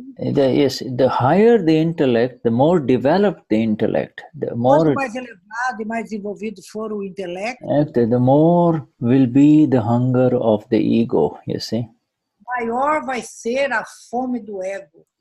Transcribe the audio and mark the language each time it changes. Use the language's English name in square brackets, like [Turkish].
[English] Yes, the higher the intellect, the more developed the intellect. The more [Portuguese] Quanto mais elevado e mais desenvolvido for o intelecto, [English] the more will be the hunger of the ego, you see. [Portuguese] Maior vai ser a fome do ego.